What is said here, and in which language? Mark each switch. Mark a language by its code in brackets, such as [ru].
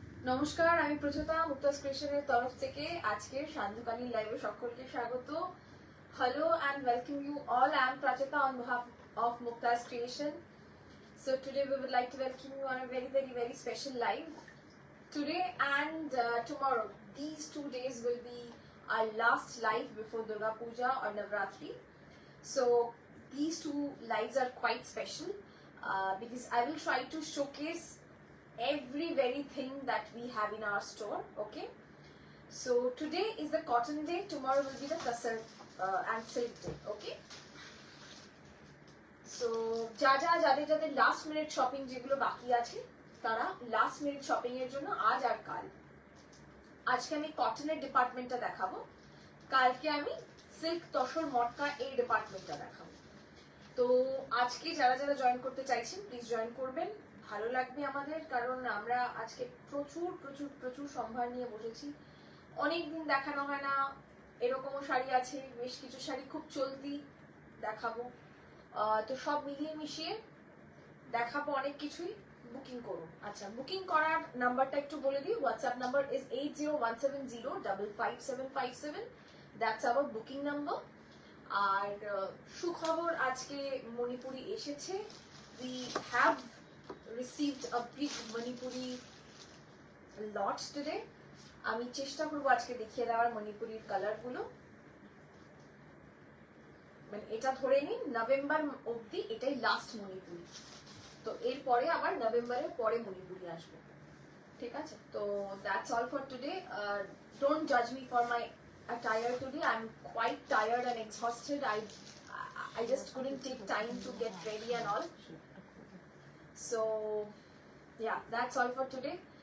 [bn] নমস্কার, আমি প্রচেতা মুক্তাস ক্রিয়েশনের তরফ থেকে আজকের সান্ধ্যকালীন লাইভে সকলকে স্বাগত। [en] Hello and welcome you all. I am Pracheta on behalf of Mukta's Creation. So today we would like to welcome you on a very special live. Today and tomorrow, these 2 days will be our last live before Durga Puja or Navratri. So these 2 lives are quite special because I will try to showcase every very thing that we have in our store. Okay, so today is the cotton day, tomorrow will be the tassar and silk day. [bn] Okay, so যাদের last minute shopping যেগুলো বাকি আছে তারা last minute shopping এর জন্য আজ আর কাল, আজকে আমি কটনের ডিপার্টমেন্টটা দেখাবো, কালকে আমি সিল্ক তসর মটকা এই ডিপার্টমেন্টটা দেখাবো। তো আজকে যারা জয়েন করতে চাইছেন প্লিজ জয়েন করবেন, ভালো লাগবে আমাদের, কারণ আমরা আজকে প্রচুর সম্ভার নিয়ে বসেছি। অনেকদিন দেখানো হয় না, এরকমও শাড়ি আছে, বেশ কিছু শাড়ি খুব চলতি দেখাবো। তো সব মিলিয়ে মিশিয়ে দেখাবো অনেক কিছুই। বুকিং করুন। আচ্ছা, বুকিং করার নাম্বারটা একটু বলে দিই। [en] WhatsApp number is 8017055757। That's our booking number. [bn] আর সুখবর, আজকে মণিপুরি এসেছে। [en] We have received a big Manipuri lot today. [bn] আমি চেষ্টা করব আজকে দেখিয়ে দেওয়ার মণিপুরির কালার গুলো। মানে এটা ধরে নিন নভেম্বর অবধি এটাই লাস্ট মণিপুরি, তো এরপরে আবার নভেম্বরের পরে মণিপুরি আসবে, ঠিক আছে? [en] তো that's all for today. Don't জাজ me for my attire today. I'm quite tired and exhausted. I just couldn't take time to get ready and all. So yeah, that's all for today.